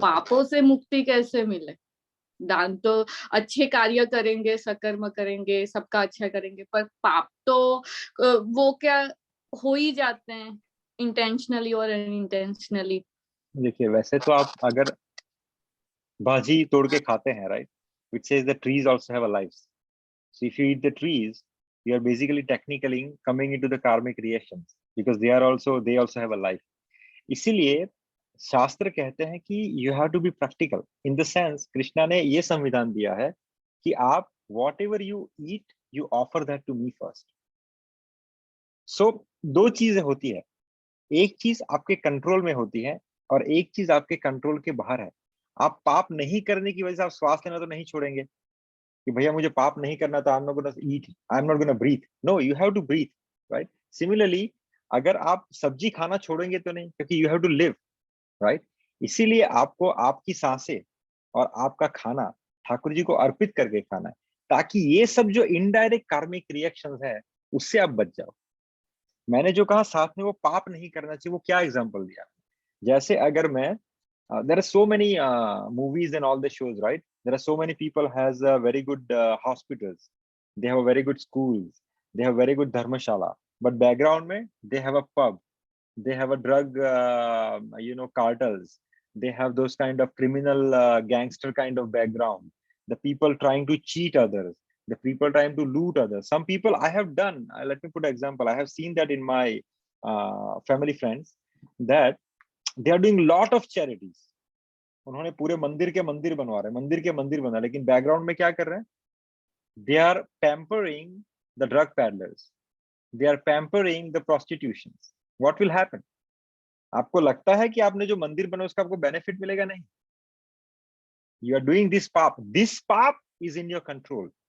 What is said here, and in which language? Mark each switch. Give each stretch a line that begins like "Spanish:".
Hindi: पापों से मुक्ति कैसे मिले? दान तो अच्छे कार्य करेंगे, सकर्म करेंगे, सबका अच्छा करेंगे, पर पाप तो वो क्या हो ही जाते हैं, इंटेंशनली और अनइंटेंशनली। देखिए, वैसे तो आप अगर भाजी तोड़ के खाते हैं, right,
English: which says the trees also have a life. So if you eat the trees, you are basically technically coming into the karmic reactions because they also have a life.
Hindi: इसीलिए शास्त्र कहते हैं कि
English: you have to be practical in the sense,
Hindi: Krishna ने ये संविधान दिया है कि आप
English: Whatever you eat, you offer that to me first.
Hindi: सो दो चीजें होती है, एक चीज आपके कंट्रोल में होती है और एक चीज आपके कंट्रोल के बाहर है। आप पाप नहीं करने की वजह से आप श्वास लेना तो नहीं छोड़ेंगे कि भैया मुझे पाप नहीं करना, तो
English: I am not gonna eat, I am not gonna breathe. No, you have to breathe, right? Similarly
Hindi: अगर आप सब्जी खाना छोड़ेंगे तो नहीं, क्योंकि
English: You have to live, right?
Hindi: इसीलिए आपको आपकी सांसें और आपका खाना ठाकुर जी को अर्पित करके खाना है, ताकि ये सब जो इनडायरेक्ट कार्मिक रिएक्शंस है उससे आप बच जाओ। मैंने जो कहा साथ में वो पाप नहीं करना चाहिए, वो क्या एग्जांपल दिया? जैसे अगर मैं
English: there are so many movies and all the shows, right? There are so many people has very good hospitals, they have a very good schools, they have very good dharmashala, but background mein they have a pub, they have a drug cartels, they have those kind of criminal gangster kind of background, the people trying to cheat others, the people trying to loot others. Some people I have done, let me put an example, I have seen that in my family friends, that they are doing lot of charities.
Hindi: उन्होंने पूरे मंदिर के मंदिर बनवा रहे, मंदिर के मंदिर बना, लेकिन बैकग्राउंड में क्या कर रहे हैं?
English: They are pampering the drug peddlers, they are pampering the prostitutions. What will happen?
Hindi: आपको लगता है कि आपने जो मंदिर बना उसका आपको बेनिफिट मिलेगा? नहीं।
English: You are doing this पाप is in your control.